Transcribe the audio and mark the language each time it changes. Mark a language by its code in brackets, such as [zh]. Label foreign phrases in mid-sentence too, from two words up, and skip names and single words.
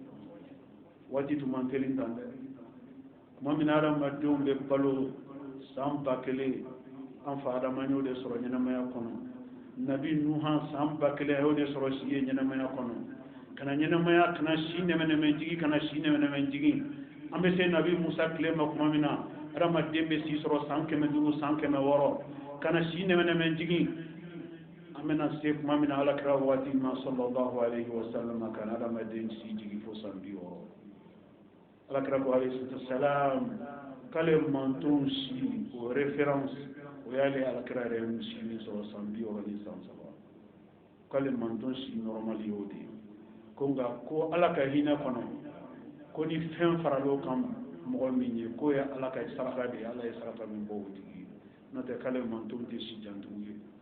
[bm] waati tun man teli dan dɛ tuma min na adamadenw bɛ balo san 1000 an fa adama y'o de sɔrɔ ɲɛnamaya kɔnɔ nabi nuhan san 1000 y'o de sɔrɔ si ye ɲɛnamaya kɔnɔ kana ɲɛnamaya kana si nɛmɛnɛmɛ jigi kana si nɛmɛnɛmɛ jigi an bɛ se nabi musa tile ma tuma min na adamaden bɛ si sɔrɔ san 500 san 600 kana si nɛmɛnɛmɛ jigi an bɛna se tuma min na alakira waati ma [ar] صلى الله عليه وسلم [bm] kana adamaden si jigi fo san 60 alakira ko [ar] عليه السلام [bm] k'ale mantonw si o référence o y'ale alakira yɛrɛ si min sɔrɔ san 60 ni san 3 k'ale manton si normal y'o de ye ko nka ko ala ka hinɛ kɔnɔ ko ni fɛn faral'o kan mɔgɔ min ye k'o ye ala ka saraka de ye ala ye saraka min bɔ o tigi ye n'o tɛ k'ale manton tɛ si jantigiw ye